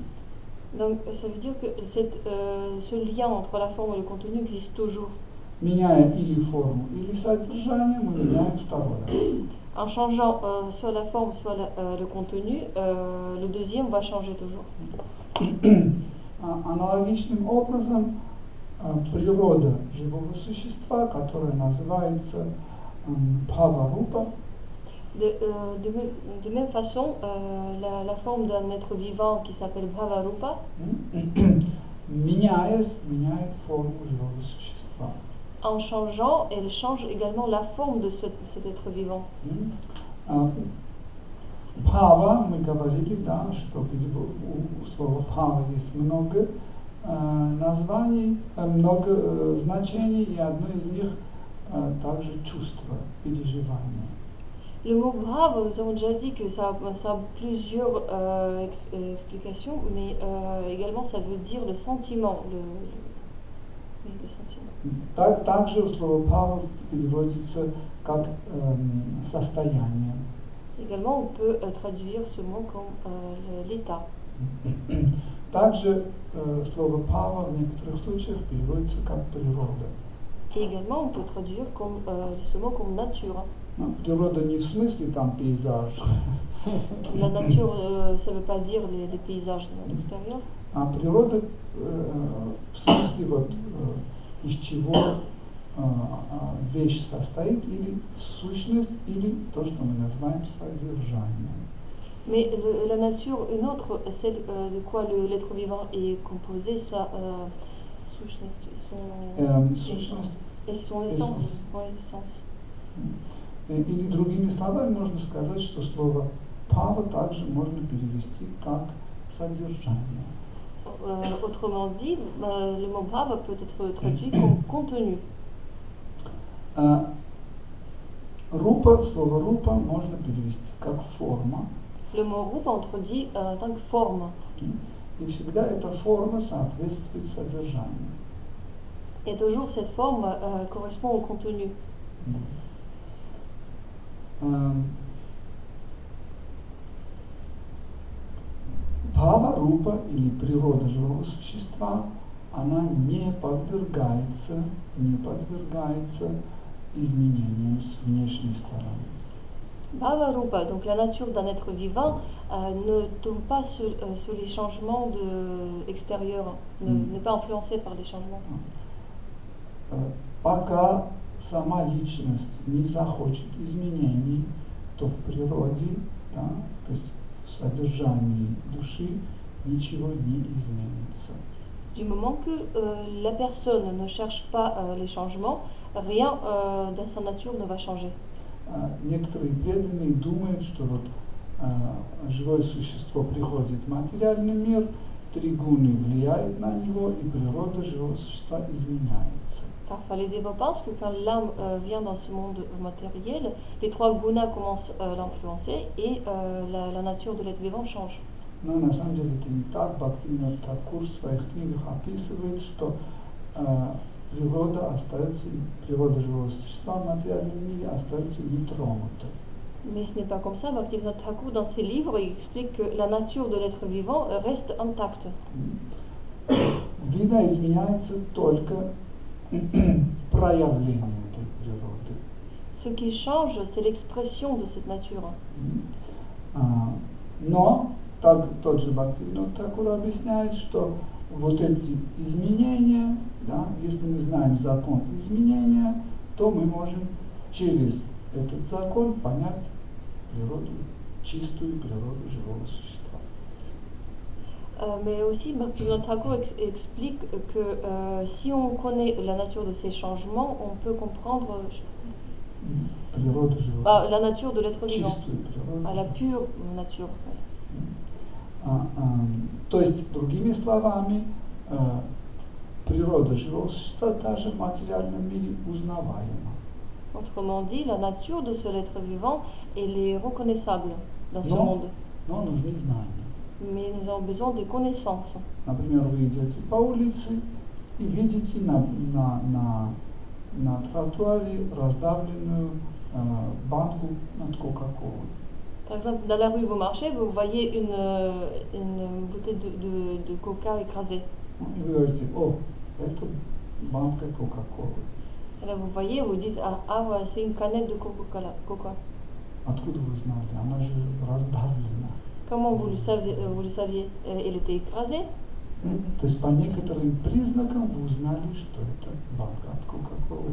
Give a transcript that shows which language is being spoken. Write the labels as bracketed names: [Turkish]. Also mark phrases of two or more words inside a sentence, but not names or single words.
[French] Donc ça veut dire que ce lien entre la forme et le contenu existe toujours. [Russian] Меняя или форму, или содержание, мы меняем второе. [French] En changeant soit la forme, soit le contenu, le deuxième va changer toujours. [Russian] Аналогичным образом природа живого существа, которая называется бхава-рупа, [French] de même façon, la forme d'un être vivant qui s'appelle Bhava-rupa, [Russian] меняет форму живого существа. [French] En changeant, elle change également la forme de cet être vivant. [Russian] Бхава, мы говорили, да, что у слова бхава есть много названий, много значений, и одно из них также чувство, переживание. [French] Le mot brave, nous avons déjà dit que ça a plusieurs explications, mais également ça veut dire le sentiment. Le sentiment. [Russian] Также слово бхава переводится как состояние. [French] Également, on peut traduire ce mot comme l'état. [Russian] Также слово бхава в некоторых случаях переводится как природа. [French] Et également, on peut traduire ce mot comme nature. [Russian] Но природа не в смысле там пейзаж. [French] La nature, ça ne veut pas dire les paysages de l'extérieur. [Russian] А природа в смысле вот из чего вещь состоит, или сущность, или то, что мы называем содержанием. [French] Mais la nature, une autre, celle de quoi l'être vivant est composé, sa [Russian] Сущность. [French] Et son essence. Oui, essence. [Russian] Или другими словами можно сказать, что слово «пава» также можно перевести как «содержание». [French] Autrement dit, le mot bhava peut être traduit comme contenu. [Russian] Рупа, слово «рупа» можно перевести как «форма». [French] Le mot rupa on traduit en tant que forme. [Russian] И всегда эта форма соответствует содержанию. [French] Et toujours cette forme correspond au contenu. [Russian] Бхава-рупа или природа живого существа, она не подвергается изменениям с внешней стороны. [French] Bhava-rupa, donc la nature d'un être vivant, ne tombe pas sous les changements extérieurs, n'est pas influencée par les changements. [Russian] Пока сама личность не захочет изменений, то в природе, да, то есть в содержании души ничего не изменится. [French] Du moment que la personne ne cherche pas les changements, rien dans sa nature ne va changer. [Russian] Некоторые преданные думают, что вот живое существо приходит в материальный мир, три гуны влияют на него, и природа живого существа изменяется. [French] Parfois, les dévots pensent que quand l'âme vient dans ce monde matériel, les trois gunas commencent à l'influencer et la nature de l'être vivant change. [Russian] Но на самом деле это не так. Бхактивинода Тхакур в своих книгах описывает, что природа живого существа в материальном мире остается нетронутой. [French] Mais ce n'est pas comme ça. Bhaktivinoda Thakur, dans ses livres, il explique que la nature de l'être vivant reste intacte. [Russian] В видоизменяется только проявление этой природы. [French] Ce qui change, c'est l'expression de cette nature. [Russian] Но тот же Бхактивинода Тхакур объясняет, что вот эти изменения, да, если мы знаем закон изменения, то мы можем через этот закон понять природу, чистую природу живого существа. [French] Mais aussi, Bhaktivinoda Thakur explique que si on connaît la nature de ces changements, on peut comprendre [Russian] Природу живого, [French] la nature de l'être vivant, [Russian] чистую природу. [French] la pure nature. [Russian] То есть, другими словами, природа живого существа даже в материальном мире узнаваема. [French] Autrement dit, la nature de cet être vivant, elle est reconnaissable dans ce monde. [Russian] Но нужны знания. [French] Mais nous avons besoin de connaissances. [Russian] Например, вы идете по улице и видите на тротуаре раздавленную банку от Кока-Колы. [French] Par exemple, dans la rue, vous marchez, vous voyez une bouteille de coca écrasée. [Russian] И вы говорите: о, это банка Кока-Колы. [French] Et là, vous voyez, vous dites, voilà, c'est une canette de Coca-Cola. [Russian] Откуда вы знали? Она же раздавлена. [French] Comment vous le saviez? Elle était écrasée. [Russian] То есть по некоторым признакам вы узнали, что это банка от Кока-Колы.